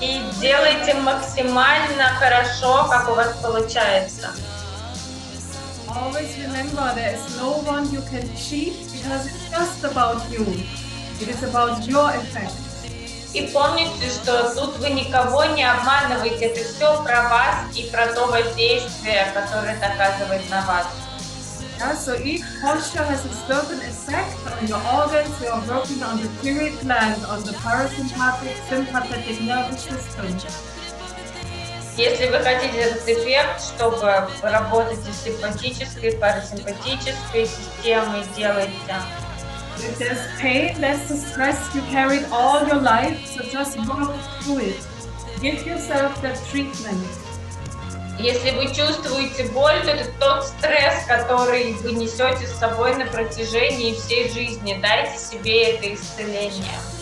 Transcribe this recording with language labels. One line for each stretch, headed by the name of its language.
Russian: И делайте максимально хорошо, как у вас получается.
English: Always remember there is no one you can cheat because it's just about you. It is about your effect.
Russian: И помните, что тут вы никого не обманываете, это все про вас и про то воздействие, которое это оказывает на вас.
English: Yeah, so each posture has a certain effect on your organs. You are working on the thyroid gland, on the parasympathetic, sympathetic nervous system.
Russian: Если вы хотите этот эффект, чтобы работать с симпатической, парасимпатической системой, делайте.
English: If there's pain, that's the stress you carried all your life, so just work through it. Give yourself that treatment.
Russian: Если вы чувствуете боль, то это тот стресс, который вы несете с собой на протяжении всей жизни. Дайте себе это исцеление.